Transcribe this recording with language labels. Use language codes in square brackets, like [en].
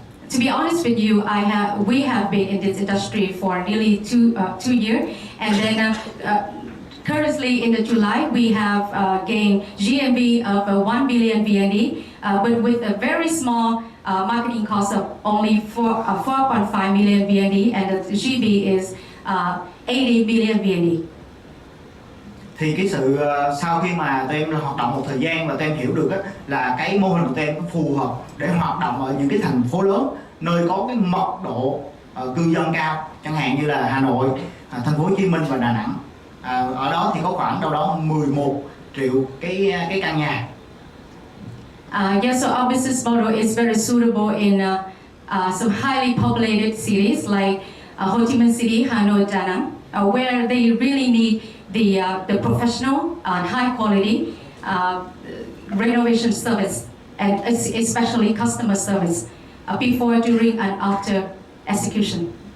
[en] To be honest with you, we have been in this industry for nearly two years, and then currently in the July we have gained GMV of 1 billion VND, but with a very small marketing cost of only 4.5 million VND, and the GB is 80 billion VND. [vi] Thì cái sự sau khi mà tụi em hoạt động một thời gian và tụi em hiểu được là cái mô hình của tụi em phù hợp để hoạt động ở những cái thành phố lớn nơi có cái mật độ cư dân cao, chẳng hạn như là Hà Nội, Thành phố Hồ Chí Minh và Đà Nẵng. Ở đó thì có khoảng đâu đó 11 triệu cái căn nhà. [en] So our business model is very suitable in some highly populated cities like Hồ Chí Minh City, Hà Nội, Đà Nẵng, where they really need the professional and high quality renovation service, and especially customer service before, during and after execution.